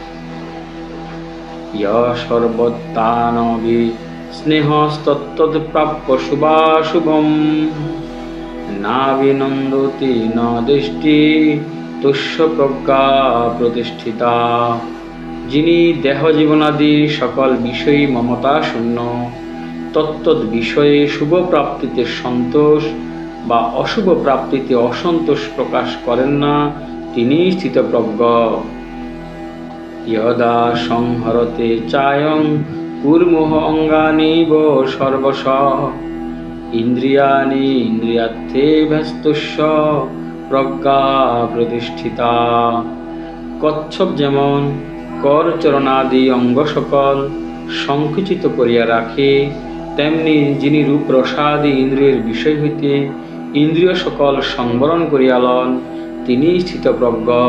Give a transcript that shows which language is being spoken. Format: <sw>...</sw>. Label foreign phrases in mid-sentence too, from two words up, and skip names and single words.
<sa>সর্বত্তানবি স্নেহস্তত্তৎপ্রাপ্য শুভাশুভম নাবিনন্দতি ন দৃষ্টি তুষ্য প্রজ্ঞা প্রতিষ্ঠিতা।</sa> <bn>যিনি দেহ জীবনাদি সকল বিষয়ী মমতা শূন্য, তত্ত্বৎ বিষয়ে শুভ প্রাপ্তিতে সন্তোষ বা অশুভ প্রাপ্তিতে অসন্তোষ প্রকাশ করেন না, তিনি স্থিতপ্রজ্ঞ।</bn> <sa>यदा संहरते चायं कुर्मुः अङ्गानीव सर्वशः इन्द्रियाणि इन्द्रियार्थेभ्यस्तुष्य प्रज्ञा प्रतिष्ठिता।</sa> <bn>কচ্ছপ যেমন করচরণাদি অঙ্গ সকল সংকুচিত করিয়া রাখে, তেমনি যিনি রূপ রসাদি ইন্দ্রিয়ের বিষয় হইতে ইন্দ্রিয় সকল সংবরণ করিয়া লন, তিনি স্থিতপ্রজ্ঞ।</bn>